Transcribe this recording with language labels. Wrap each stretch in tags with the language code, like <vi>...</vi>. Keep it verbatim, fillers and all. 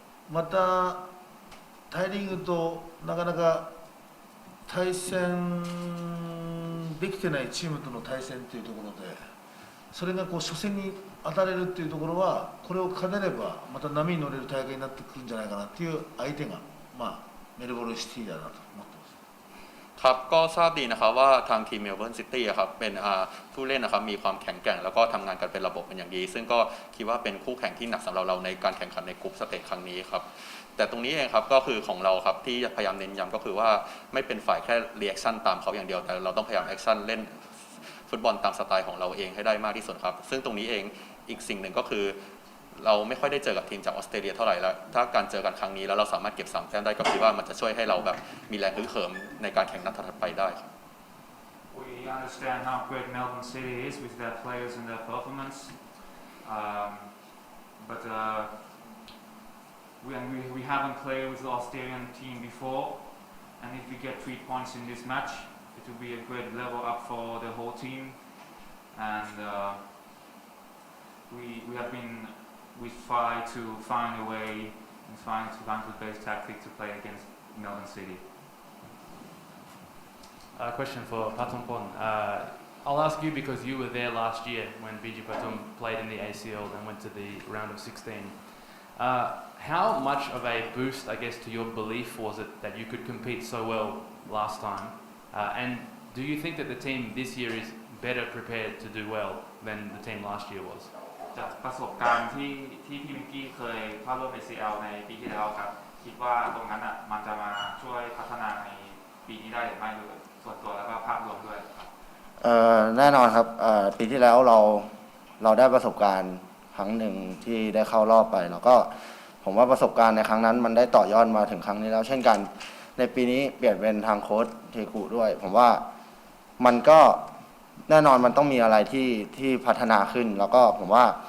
<ja>またタイリングとなかなか対戦できてないチームとの対戦っていうところでそれがこう初戦に当たれるっていうところはこれを兼ねればまた波に乗れる大会になってくるんじゃないかなっていう相手が、まあ、メルボルンシティだなと思ってます</ja> <th>ครับก็ทราบดีนะครับว่าทางทีมเมลเบิร์นซิตี้ครับเป็นผู้เล่นนะครับมีความแข็งแกร่งแล้วก็ทำงานกันเป็นระบบเป็นอย่างดีซึ่งก็คิดว่าเป็นคู่แข่งที่หนักสำหรับเราในการแข่งขันในกรุ๊ปสเตจครั้งนี้ครับแต่ตรงนี้เองครับก็คือของเราครับที่พยายามเน้นย้ำก็คือว่าไม่เป็นฝ่ายแค่รีแอคชั่นตามเขาอย่างเดียวแต่เราต้องพยายามแอคชั่นเล่น ฟุตบอลตามสไตล์ของเราเองให้ได้มากที่สุดครับซึ่งตรงนี้เองอีกสิ่งหนึ่งก็คือเราไม่ค่อยได้เจอกับทีมจากออสเตรเลียเท่าไหร่แล้วถ้าการเจอกันครั้งนี้แล้วเราสามารถเก็บสามแต้มได้ก็คิดว่ามันจะช่วยให้เราแบบมีแรงฮึกเหิมในการแข่งนัดถัดไปได้ครับ</th> <en>We understand how great Melbourne City is with their players and their performance, um, but uh, we, we we haven't played with the Australian team before, and if we get three points in this match, it will be a great level up for the whole team, and uh, we we have been. We try to find a way and find a bank-based tactic to play against Melbourne City. A question for Patongpon. Uh, I'll ask you because you were there last year when B G Patong played in the A C L and went to the round of sixteen. Uh, how much of a boost, I guess, to your belief was it that you could compete so well last time? Uh, and do you think that the team this year is better prepared to do well than the team last year was?</en> <th>จากประสบการณ์ที่ที่พี่มิกกี้เคยเข้าร่วม เอ ซี แอล ในปีที่แล้วครับคิดว่าตรงนั้นอ่ะมันจะมาช่วยพัฒนาในปีนี้ได้หรือไม่ด้วยส่วนตัวแล้วก็ภาพรวมด้วยครับ เอ่อแน่นอนครับเอ่อปีที่แล้วเราเราได้ประสบการณ์ครั้งหนึ่งที่ได้เข้ารอบไปแล้วก็ผมว่าประสบการณ์ในครั้งนั้นมันได้ต่อยอดมาถึงครั้งนี้แล้วเช่นกันในปีนี้เปลี่ยนเป็นทางโค้ชเทคุด้วยผมว่ามันก็แน่นอนมันต้องมีอะไรที่ที่พัฒนาขึ้นแล้วก็ผมว่า</th>